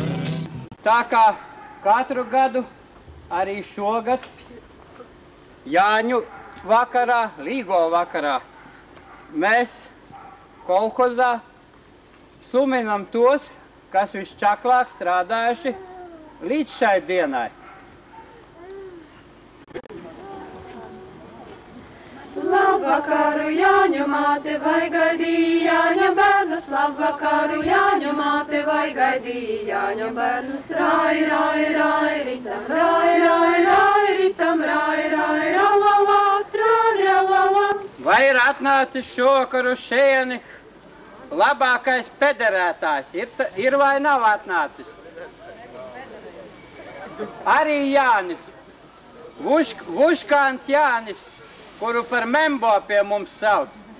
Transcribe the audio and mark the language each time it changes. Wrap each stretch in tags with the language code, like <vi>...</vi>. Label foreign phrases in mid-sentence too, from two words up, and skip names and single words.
<lv>Tā kā katru gadu, arī šogad, Jāņu vakarā, līgo vakarā, mēs kolhozā suminam tos, kas visčaklāk strādājuši līdz šai dienai. Labvakaru, Jāņu māte, vai gaidīja Jāņa bērnus, labvakaru, Jāņu māte, vai gaidīja Jāņa bērnus, rai, rai, rai, ritam, rai, ritam, rai, ralala, ralala. Vai ir atnācis šokar uz šejieni labākais pederētājs? Ir vai nav atnācis? Arī Jānis, Vuškāns Jānis, kuru par Membo pie mums sauc.</lv>